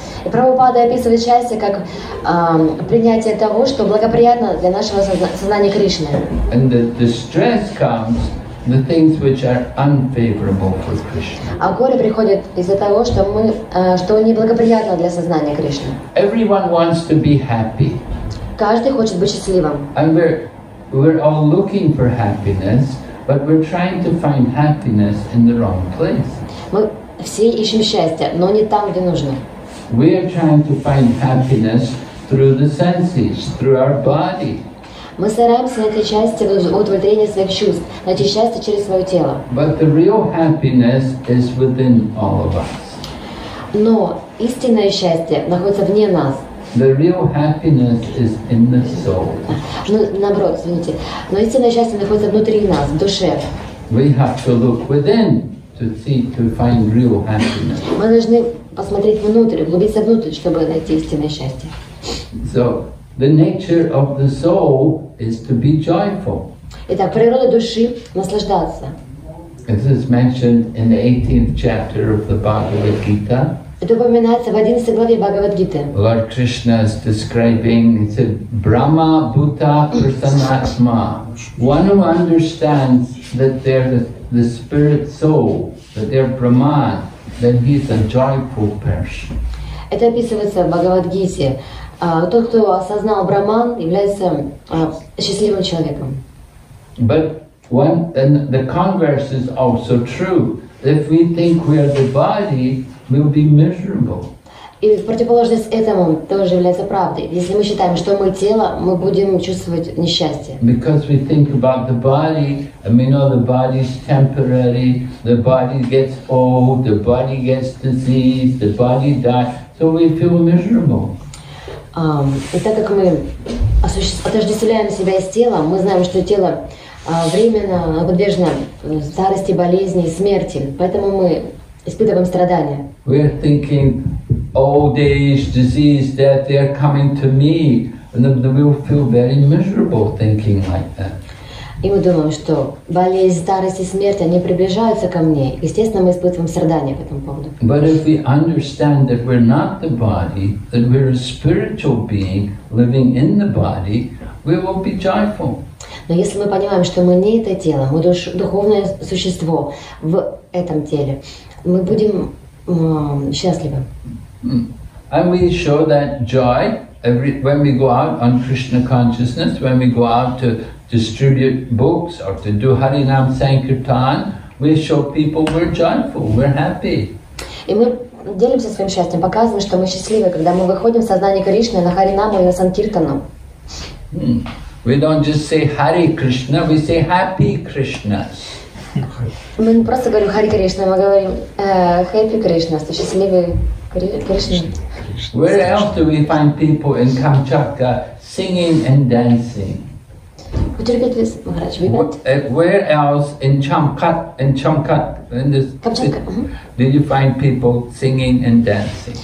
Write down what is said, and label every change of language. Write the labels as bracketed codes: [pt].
[ru] И Прабхупада описывает счастье как принятие того, что благоприятно для нашего сознания Кришны. [en] And the distress comes the things which are unfavorable for Krishna. [ru] А горе приходит из-за того, что неблагоприятно для сознания Кришны. [en] Everyone wants to be happy. [ru] Каждый хочет быть счастливым. [en] And we're all looking for happiness, but we're trying to find happiness in the wrong place. [ru] Мы все ищем счастье, но не там, где нужно. [en] We are trying to find happiness through the senses, through our body. [ru] Мы стараемся найти счастье в удовлетворении своих чувств, найти счастье через свое тело. [en] But the real happiness is within all of us. [ru] Но истинное счастье находится вне нас. [en] The real happiness is in the soul. [ru] Наоборот, извините. Но истинное счастье находится внутри нас, в душе. [en] We have to look within to find real happiness. [ru] Мы должны посмотреть внутрь, углубиться внутрь, чтобы найти истинное счастье. [en] So the nature of the soul is to be joyful. [ru] Итак, природа души — наслаждаться. [en] This is mentioned in the 18th chapter of the Bhagavad Gita. [ru] Это упоминается в 11 главе Бхагавад-гиты. [en] Lord Krishna is describing, he said, [sa] Brahma Bhuta Prasanatma. [en] One who understands that they're the spirit soul, that they're Brahman, then he's a joyful person. [ru] Это описывается в Бхагавад-гите. Тот, кто осознал Браман, является счастливым человеком. [en] But and the converse is also true. If we think we are the body, we'll be miserable. [ru] И в противоположность этому тоже является правдой. Если мы считаем, что мы тело, мы будем чувствовать несчастье. [en] Because we think about the body, and we know the body is temporary, the body gets old, the body gets diseased, the body dies, so we feel miserable. [ru] И так как мы отождествляем себя с телом, мы знаем, что тело временно подвержено старости, болезни, смерти, поэтому мы испытываем страдания. [en] We're thinking old age, disease, death, they're coming to me, and we'll feel very miserable thinking like that. [ru] И мы думаем, что болезнь, старость и смерть, они приближаются ко мне. Естественно, мы испытываем страдания по этому поводу. [en] But if we understand that we're not the body, that we're a spiritual being living in the body, we will be joyful. [ru] Но если мы понимаем, что мы не это тело, мы духовное существо в этом теле, мы будем счастливы. [en] And we show that joy when we go out on Krishna consciousness, when we go out to distribute books or to do Harinam Sankirtan, we show people we're joyful, we're happy. [ru] И мы делимся своим счастьем, показываем, что мы счастливы, когда мы выходим в сознание Кришны на Харинаму и на Санкиртану. [en] We don't just say Hare Krishna, we say Happy Krishnas. [ru] Мы не просто говорим Хари Кришна, мы говорим [en] Happy Krishna, [ru] что счастливый Кришна. [en] Where else do we find people in Kamchatka singing and dancing? Would you repeat this, Maharaj? Where else in Chamkat, in this [ru] Камчатка. [en] did you find people singing and dancing?